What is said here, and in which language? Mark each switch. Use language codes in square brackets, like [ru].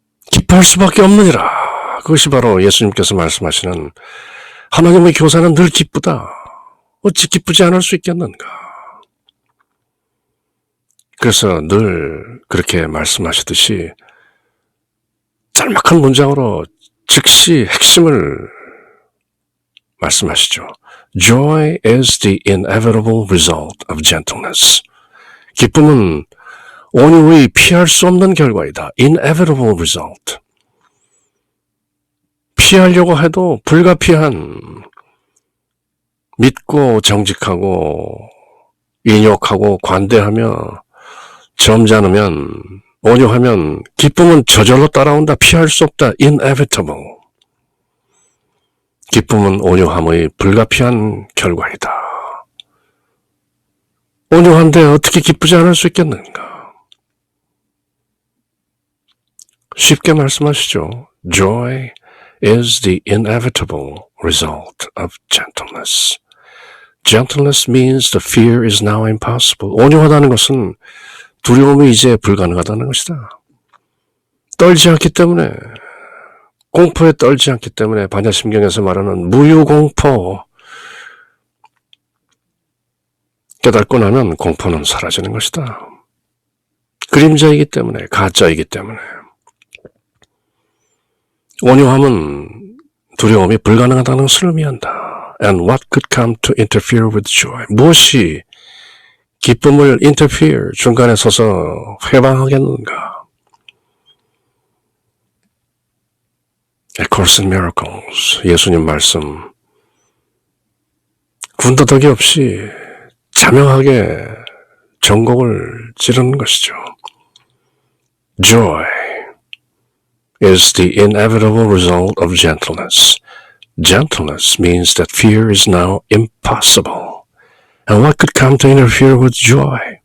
[ko] 기뻐할 수밖에 없느니라. 그것이 바로 예수님께서 말씀하시는 하나님의 교사는 늘 기쁘다. 어찌 기쁘지 않을 수 있겠는가. 그래서 늘 그렇게 말씀하시듯이 짤막한 문장으로 즉시 핵심을 말씀하시죠. [en] Joy is the inevitable result of gentleness. [ko] 기쁨은 온유의 피할 수 없는 결과이다. [en] Inevitable result. [ko] 피하려고 해도 불가피한, 믿고 정직하고 인욕하고 관대하며 점잖으면, 온유하면 기쁨은 저절로 따라온다. 피할 수 없다. Inevitable. 기쁨은 온유함의 불가피한 결과이다. 온유한데 어떻게 기쁘지 않을 수 있겠는가? 쉽게 말씀하시죠. Joy is the inevitable result of gentleness. Gentleness means the fear is now impossible. 온유하다는 것은 두려움이 이제 불가능하다는 것이다. 떨지 않기 때문에, 공포에 떨지 않기 때문에 반야심경에서 말하는 무유공포. 깨닫고 나면 공포는 사라지는 것이다. 그림자이기 때문에, 가짜이기 때문에. 온유함은 두려움이 불가능하다는 것을 의미한다. [en] And what could come to interfere with joy? [ko] 무엇이 기쁨을 interfere, 중간에 서서 회방하겠는가? A Course in Miracles, 예수님 말씀, 군더더기 없이 자명하게 전곡을 지르는 것이죠. Joy, [en] is the inevitable result of gentleness. Gentleness means that fear is now impossible. And what could come to interfere with joy?